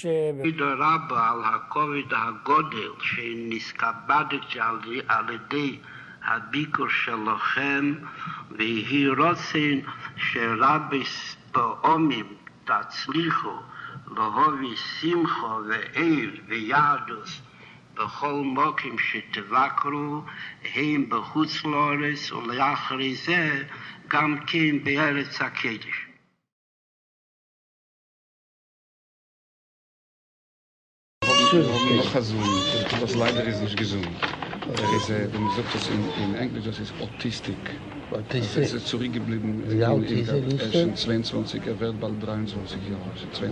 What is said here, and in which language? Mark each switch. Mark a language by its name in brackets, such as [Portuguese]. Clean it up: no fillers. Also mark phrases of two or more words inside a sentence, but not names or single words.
[Hebrew] תודה רבה על הכובד הגודל שנתכבדתי על ידי הביקור שלכם, והיא רוצן שרבי פעמים תצליחו להוביל שמחה ועיר ויהדות בכל מקום שתבקרו, הם בחוץ לארץ ולאחרי זה גם כן בארץ הקודש. [German] Noch gesund, das leider ist nicht gesund. Wenn man sagt das in Englisch, das ist Autistic. Autistic. Das ist zurückgeblieben schon 22, er wird bald 23 Jahre.